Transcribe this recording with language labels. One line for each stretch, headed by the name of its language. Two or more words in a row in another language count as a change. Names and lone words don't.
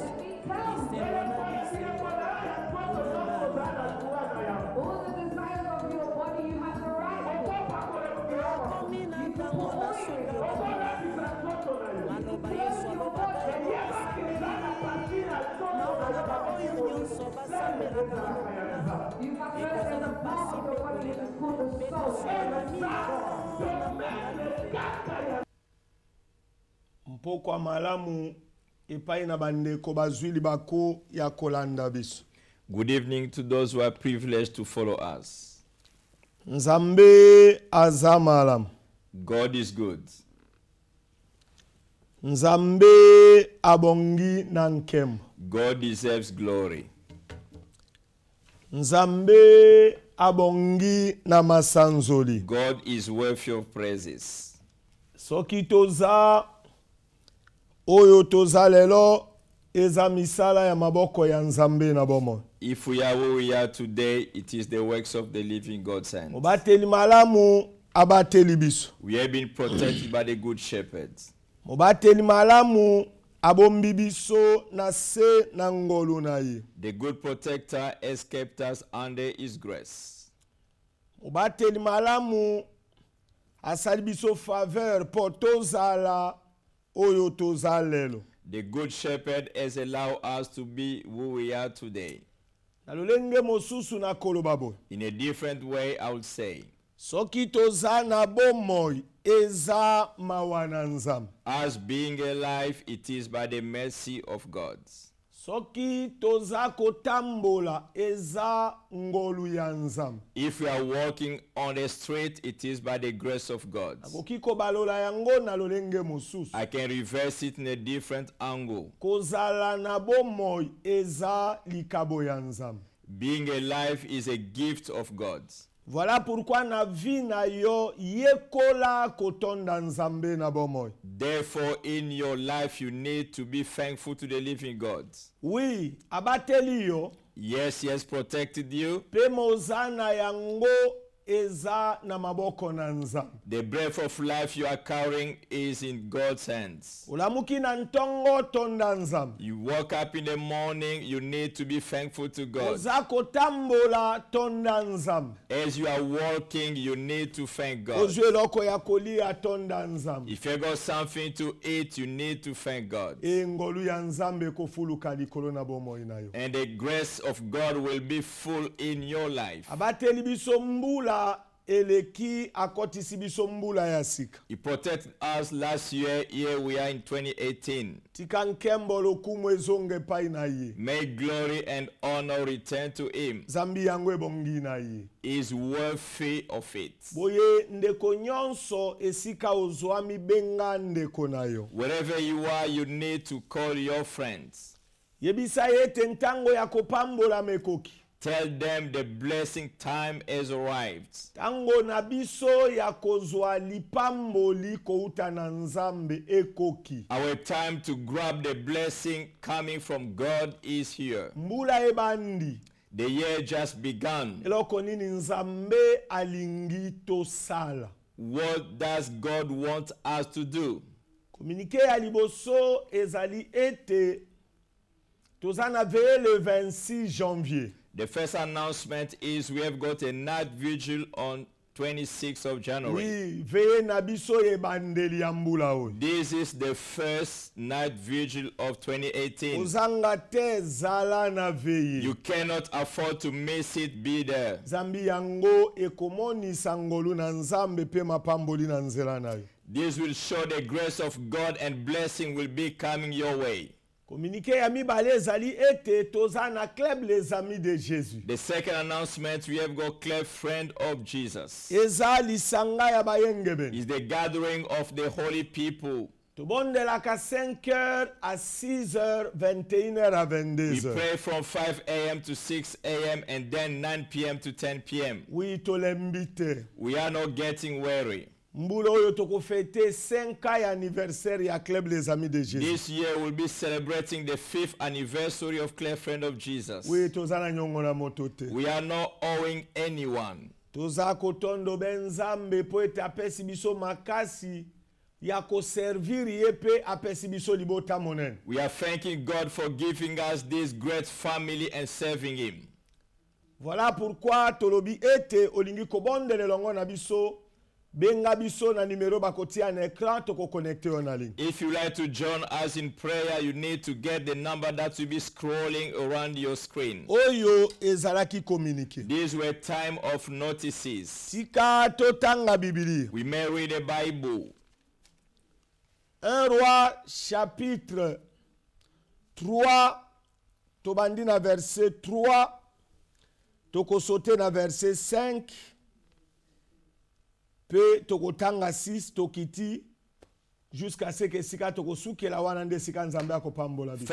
Lingala: okomi na ntango na suka maloba Yesu alobaka na baoyo nyonso basambelaka mpoko malamu epai na bandeko bazwili bako ya kolanda biso.
English: Good evening to those who are privileged to follow us.
Lingala: Nzambe aza malamu.
English: God is good.
Lingala: Nzambe abongi na nkembo.
English: God deserves glory.
Lingala: Nzambe abongi na masanzoli.
English: God is worthy of praises.
Lingala: Soki toza oyo toza lelo eza misala ya maboko ya Nzambe na bomo.
English: If we are where we are today, it is the works of the living God's hand.
Lingala: Mobateli malamu abateli biso.
English: We have been protected by the good shepherds.
Lingala: Mobateli malamu abombi biso na se na ngolu na ye.
English: The good protector has kept us under his grace.
Lingala: Mobateli malamu asali biso faveur po tozala oyo tozalelo.
English: The good shepherd has allowed us to be who we are today.
Lingala: Nalolenge mosusu na kolobabo.
English: In a different way, I would say.
Lingala: Soki toza na bomoi eza mawana Nzambe.
English: Us being alive, it is by the mercy of God.
Lingala: Soki toza kotambola eza ngolu ya Nzambe.
English: If we are walking on the street, it is by the grace of God.
Lingala: Akokiko balola yango nalolenge mosusu.
English: I can reverse it in a different angle.
Lingala: Kozala na bomoi eza likabo ya Nzambe.
English: Being alive is a gift of God.
French: Voilà pourquoi
Lingala: na vie na yo yekola kotonda Nzambe na bomoi.
English: Therefore, in your life, you need to be thankful to the living God.
Lingala: Oui, abateli yo.
English: Yes, he has protected you.
Lingala: Pe mozana yango eza na maboko na Nzambe.
English: The breath of life you are carrying is in God's hands.
Lingala: Ulamuki na ntongo tonda Nzambe.
English: You wake up in the morning, you need to be thankful to God.
Lingala: Ozako tambola tonda Nzambe.
English: As you are walking, you need to thank God.
Lingala: Ozwe loko ya kolia tonda Nzambe.
English: If you got something to eat, you need to thank God.
Lingala: Ngolu ya Nzambe kofuluka likolo na bomoi na yo.
English: And the grace of God will be full in your life.
Lingala: Abateli biso mbula eleki akotisi biso mbula ya sika.
English: He protected us last year. Here we are in 2018.
Lingala: Tika nkembo lokumu ezonge pai na ye.
English: May glory and honor return to him.
Lingala: Zambi yango ebongi na ye.
English: He is worthy of it.
Lingala: Boye ndeko nyonso esika ozwami benga ndeko na yo.
English: Wherever you are, you need to call your friends.
Lingala: Yebisa yete ntango ya kopambola mekoki.
English: Tell them the blessing time has arrived.
Lingala: Tango na biso ya kozwa lipamboli kouta na Nzambe ekoki.
English: Our time to grab the blessing coming from God is here.
Lingala: Mbula ebandi.
English: The year just begun.
Lingala: Eloko nini Nzambe alingi tosala.
English: What does God want us to do?
Lingala: Communiqué ya liboso ezali ete tozana veye
French: le 26 janvier.
English: The first announcement is we have got a night vigil on 26th of January.
Lingala: Oui, veye na biso ebandeli ya mbula oyo.
English: This is the first night vigil of 2018.
Lingala: Ozanga te zala na veye.
English: You cannot afford to miss it. Be there.
Lingala: Zambi yango ekomonisa ngolu na Nzambe pe mapamboli na nzela na yo.
English: This will show the grace of God and blessing will be coming your way.
Lingala: Communiqué ya mibale ezali ete tozana club les amis de Jésus.
English: The second announcement, we have got Club Friend of Jesus.
Lingala: Ezali sanga ya bayengebeni.
English: Is the gathering of the holy people.
Lingala: Tobondelaka
French: 5h à 6h, 21h à
English: We 22h. pray from 5 a.m. to 6 a.m. and then 9 p.m. to 10 p.m.
Lingala: Oui, tolembite.
English: We are not getting weary.
Lingala: Mbula oyo tokofete 5 ya anniversaire ya club les amis de Jésus.
English: This year we'll be celebrating the 5th anniversary of Club Friend of Jesus.
Lingala: Oui, tozana nyongo na moto te.
English: We are not owing anyone.
Lingala: Toza kotondo benzambe po ete apesi biso makasi ya koservir ye pe apesi biso libota monene.
English: We are thanking God for giving us this great family and serving him.
French: Voilà pourquoi
Lingala: tolobi ete olingi kobondele longo na biso benga biso na numero bakotia na écran toko connecter on na ligne.
English: If you like to join us in prayer, you need to get the number that will be scrolling around your screen.
Lingala: Oyo ezalaki communiqué.
English: These were time of notices.
Lingala: Tika totanga Biblia.
English: We may read the Bible.
Lingala: 1 Roi chapitre 3 tobandi na verset 3 toko sauter na verset 5 pe toko tanga 6 tokiti
French: jusqu'à ce que
Lingala: sika toko sukela wana nde sika Nzambe akopambola biso.